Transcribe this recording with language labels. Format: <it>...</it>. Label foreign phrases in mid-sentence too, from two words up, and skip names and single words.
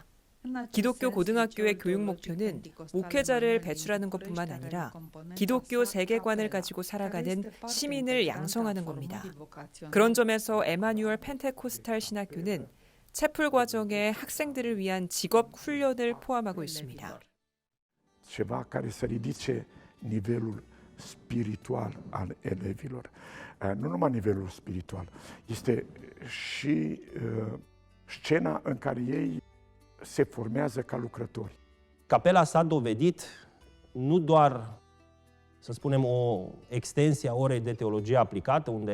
<ko>기독교 고등학교의 교육 목표는 목회자를 배출하는 것뿐만 아니라 기독교 세계관을 가지고 살아가는 시민을 양성하는 겁니다. 그런 점에서 에마뉴얼 펜테코스탈 신학교는 채플 과정에 학생들을 위한 직업 훈련을 포함하고 있습니다.</ko> <ro>Ceva care să ridice nivelul spiritual al elevilor. Nu numai nivelul spiritual, este și scena în care ei se formează ca lucrători. Capela s-a dovedit nu doar, să spunem, o extensie a orei de teologie aplicată, unde</ro>